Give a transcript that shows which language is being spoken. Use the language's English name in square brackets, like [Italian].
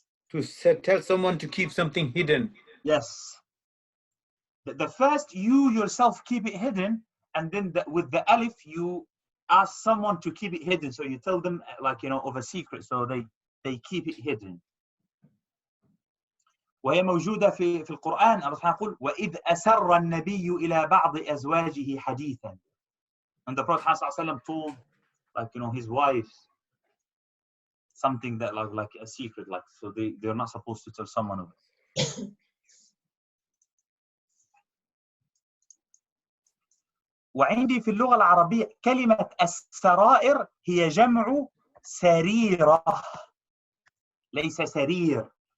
[English] To tell someone to keep something hidden. Yes. The first, you yourself keep it hidden, and then with the alif you ask someone to keep it hidden. So you tell them, like, of a secret, so they keep it hidden. [Arabic] وهي موجودة في القرآن. الله سبحانه يقول وإذ أسر النبي إلى بعض أزواجه حديثا. [English] And the Prophet ﷺ told, his wives something that like a secret, so they're not supposed to tell someone of it. [Arabic] وعندي في اللغة العربية كلمة السرائر هي جمع سريرة ليس سرير.